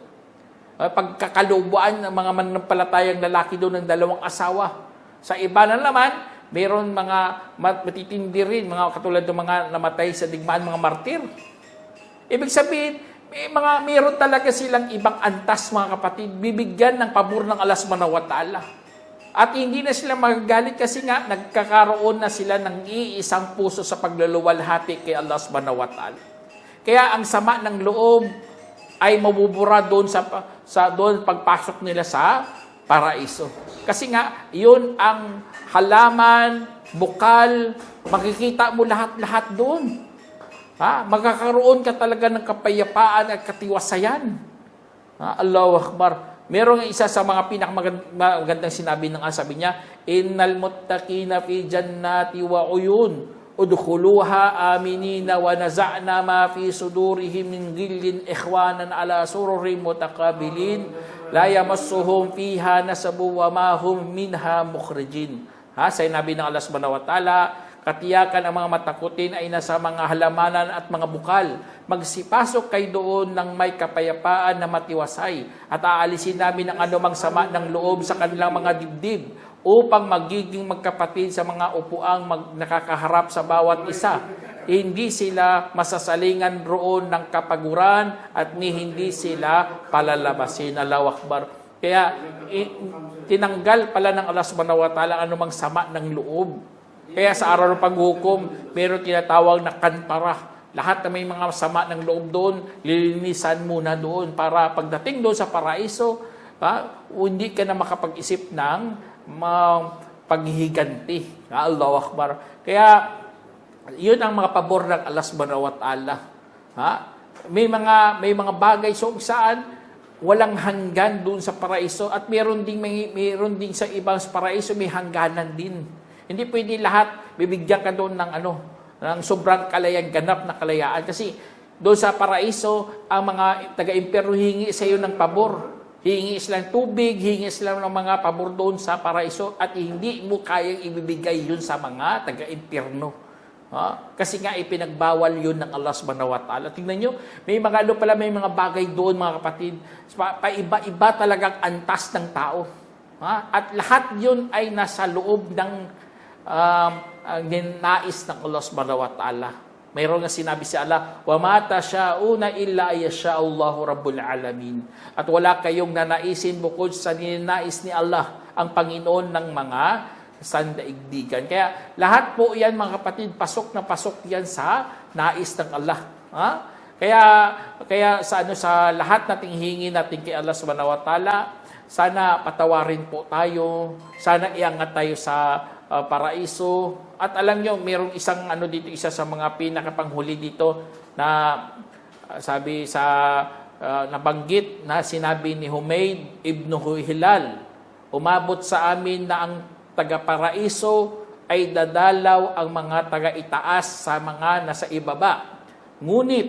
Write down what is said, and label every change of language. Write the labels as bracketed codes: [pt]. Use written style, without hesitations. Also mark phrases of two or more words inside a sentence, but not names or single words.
[tl] Pagkakalubuan ng mga mananampalatayang lalaki doon ng dalawang asawa. Sa iba na naman, mayroon mga matitindi rin, mga katulad ng mga namatay sa digmaan, mga martir. Ibig sabihin, mayroon talaga silang ibang antas, mga kapatid, bibigyan ng pabor ng Allah [ar] سبحانه وتعالى. [tl] At hindi na sila magagalit kasi nga nagkakaroon na sila ng iisang puso sa pagluluwalhati kay Allah [ar] سبحانه وتعالى. [tl] Kaya ang sama ng loob ay mabubura doon doon pagpasok nila sa paraiso. Kasi nga, yun ang halaman, bukal, makikita mo lahat-lahat doon. Magkakaroon ka talaga ng kapayapaan at katiwasayan. [ar] الله أكبر. [tl] Merong isa sa mga pinakamagandang sinabi ng sabi niya, [ar] إن المتقين في جنات وعيون ادخلوها آمنين ونزعنا ما في صدورهم من غل إخوانا على سرر متقابلين لا يمسهم فيها نصب وما هم منها بمخرجين. [tl] Sinabi ng Allah [ar] سبحانه وتعالى, [tl] katiyakan ang mga matakutin ay nasa mga halamanan at mga bukal. Magsipasok kayo doon ng may kapayapaan na matiwasay at aalisin namin ang anumang sama ng loob sa kanilang mga dibdib upang magiging magkapatid sa mga upuang nakakaharap sa bawat isa. Hindi sila masasalingan roon ng kapaguran at hindi sila palalabasin. [ar] الله أكبر. [tl] Kaya tinanggal pala ng Allah [ar] سبحانه وتعالى [tl] anumang sama ng loob. Kaya sa araw ng paghukom, meron tinatawag na kantara. Lahat na may mga sama ng loob doon, lilinisan muna doon para pagdating doon sa paraiso, hindi ka na makapag-isip ng paghihiganti. [ar] الله أكبر. [tl] Kaya, yun ang mga pabor ng Allah [ar] سبحانه وتعالى. [tl] May mga bagay saan walang hanggan doon sa paraiso at meron din sa ibang paraiso may hangganan din. Hindi pwede lahat bibigyan ka doon ng sobrang kalayaan, ganap na kalayaan. Kasi doon sa paraiso, ang mga taga-impyerno hingi sa iyo ng pabor. Hingi sila ng tubig, hingi sila ng mga pabor doon sa paraiso at hindi mo kayang ibibigay yun sa mga taga-impyerno. Kasi nga ipinagbawal yun ng Allah [ar] سبحانه وتعالى. [tl] Tingnan nyo, may mga may mga bagay doon, mga kapatid. Paiba-iba talagang antas ng tao. At lahat yun ay nasa loob ng nais ng Allah [ar] سبحانه وتعالى. [tl] Mayroon nga sinabi si Allah, [ar] وما تشاءون إلا يشاء الله رب العالمين. [tl] At wala kayong nanaisin bukod sa ninais ni Allah, ang Panginoon ng mga sandaigdigan. Kaya lahat po yan, mga kapatid, pasok na pasok yan sa nais ng Allah. Kaya sa lahat nating hingi natin kay Allah [ar] سبحانه وتعالى, [tl] sana patawarin po tayo, sana iangat tayo sa paraiso. At alam nyo, mayroong isang dito, isa sa mga pinakapanghuli dito na sabi nabanggit na sinabi ni Humayd ibn Hilal, umabot sa amin na ang taga-paraiso ay dadalaw ang mga taga-itaas sa mga nasa ibaba.